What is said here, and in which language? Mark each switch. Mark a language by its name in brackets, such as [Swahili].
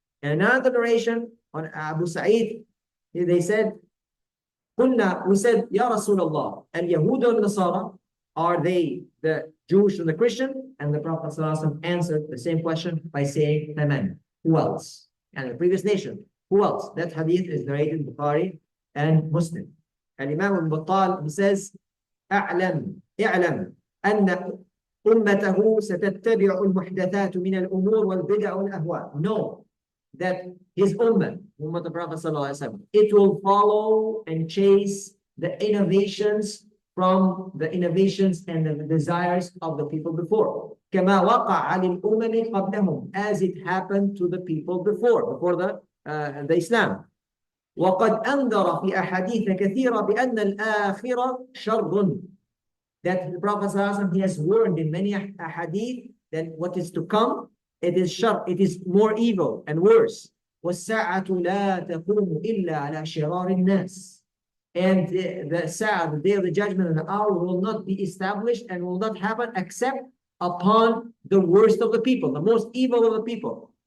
[English] And another narration on Abu Sa'id, they said, we said, Ya Rasulullah, and Yahud and Nasara, are they the Jewish and the Christian? And the Prophet ﷺ answered the same question by saying, Amen. Who else? And the previous nation. Who else? That hadith is narrated in Bukhari and Muslim. And Imam al-Battal, he says, [Arabic] اعلم أن أمته ستتبع المحدثات من الأمور والبدع والأهواء. [English] Know that his ummah of the Prophet ﷺ, it will follow and chase the innovations from the innovations and the desires of the people before. [Arabic] كما وقع للأمم قبلهم, [English] as it happened to the people before the Islam. [Arabic] وقد أنذر في أحاديث كثيرة بأن الآخرة شر. [English] That the Prophet ﷺ, he has warned in many hadith that what is to come, it is shar, it is more evil and worse. [Arabic] وَالسَّاعَةُ لَا تَقُومُ إِلَّا عَلَى شِرَارِ النَّاسِ. [English] And the Sa'ah, the day of the judgment and the hour, will not be established and will not happen except upon the worst of the people, the most evil of the people.